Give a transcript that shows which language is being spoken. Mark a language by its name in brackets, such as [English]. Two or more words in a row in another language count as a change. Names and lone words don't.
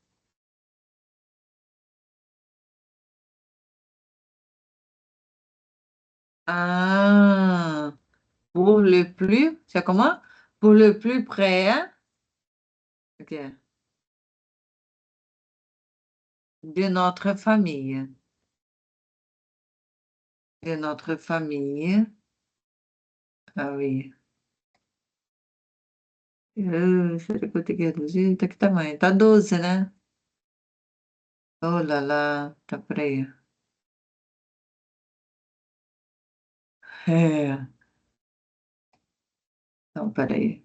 [French] Ah, pour le plus, c'est comment? Pour le plus près, hein? OK. De notre famille. De notre famille. Ah oui. [Portuguese] Será que eu tenho que reduzir? Tá que tamanho? Tá 12, né? Oh lá lá, tá por aí. É. Então, peraí.